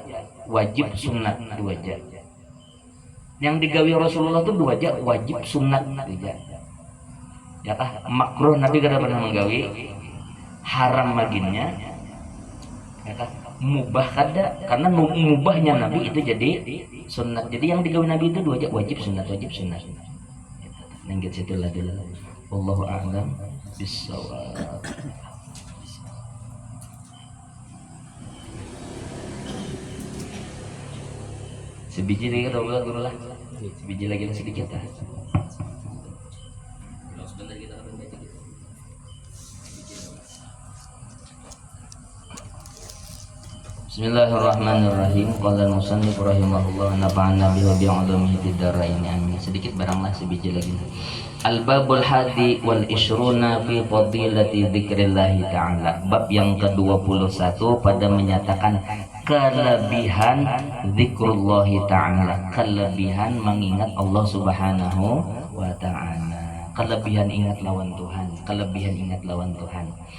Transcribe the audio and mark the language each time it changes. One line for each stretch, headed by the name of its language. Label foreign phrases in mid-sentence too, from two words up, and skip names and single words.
Banjar: wajib sunat 2 aja yang digawi Rasulullah itu 2 aja wajib sunat aja ya kah makruh Nabi kada pernah menggawi haram baginnya ya kah mubah kada karena mubahnya Nabi itu jadi sunat jadi yang digawi Nabi itu 2 aja wajib sunat nanggit situ lah dulu
Arabic: والله أعلم بالصواب.
Banjar: Sebiji lagi kita ulang dulu lah sebiji lagi sedikit lah sebentar kita akan baca gitu.
Arabic: بسم الله الرحمن الرحيم. قال المصنف رحمه الله نفعنا به وبعلومه في الدارين آمين.
Banjar: Sedikit baranglah sebiji lagi.
Arabic: الباب الحادي والعشرون في فضيلة ذكر الله تعالى.
Indonesian: Bab yang ke-21 pada menyatakan kelebihan
Arabic: ذكر الله تعالى,
Indonesian: kelebihan mengingat Allah
Arabic: سبحانه وتعالى.
Banjar: Kelebihan ingat lawan Tuhan, kelebihan ingat lawan Tuhan.